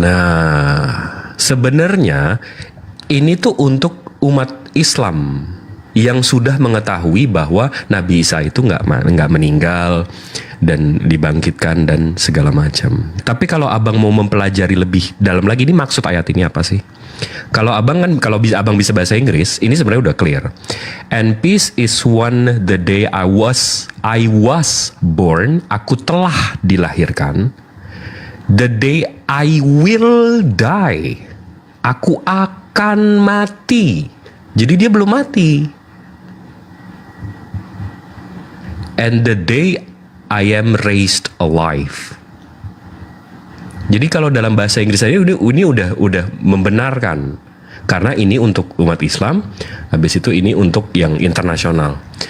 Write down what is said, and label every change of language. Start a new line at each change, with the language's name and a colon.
Indonesian: Nah, sebenarnya ini tuh untuk umat Islam yang sudah mengetahui bahwa Nabi Isa itu nggak meninggal dan dibangkitkan dan segala macam. Tapi kalau abang mau mempelajari lebih dalam lagi, ini maksud ayat ini apa sih? Kalau abang abang bisa bahasa Inggris, ini sebenarnya udah clear.
English: And peace is one the day I was born.
Indonesian: Aku telah dilahirkan.
English: The day I will die.
Indonesian: Aku akan mati. Jadi dia belum mati.
English: And the day I am raised alive.
Indonesian: Jadi kalau dalam bahasa Inggris ini udah membenarkan, karena ini untuk umat Islam, habis itu ini untuk yang internasional.